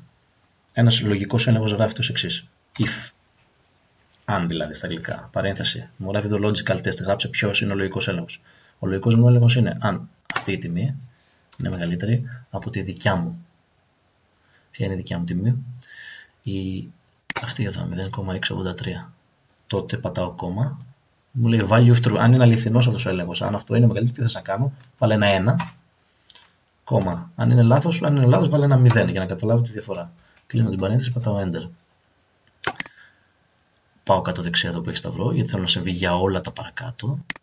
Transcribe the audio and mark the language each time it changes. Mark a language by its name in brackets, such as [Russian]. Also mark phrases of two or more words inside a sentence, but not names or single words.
[Greek] Ένας λογικός έλεγχος γράφεται ως εξής: if, αν δηλαδή στα αγγλικά, παρένθεση, μου γράφει εδώ [English] logical test, [Greek] γράψε ποιος είναι ο λογικός έλεγχος. Ο λογικός μου έλεγχος είναι αν αυτή η τιμή είναι μεγαλύτερη από τη δικιά μου. Ποια είναι η δικιά μου τιμή? Αυτή εδώ, 0,683. Τότε πατάω κόμμα. Μου λέει [English] value of true. [Greek] Αν είναι αληθινός αυτός ο έλεγχος, αν αυτό είναι μεγαλύτερο, τι θες να κάνω? Βάλε ένα 1, κόμμα. Αν είναι λάθος, βάλε ένα 0 για να καταλάβω τη διαφορά. Κλείνω την παρένθεση, πατάω enter. Πάω κάτω δεξιά εδώ που έχει σταυρό, γιατί θέλω να συμβεί για όλα τα παρακάτω.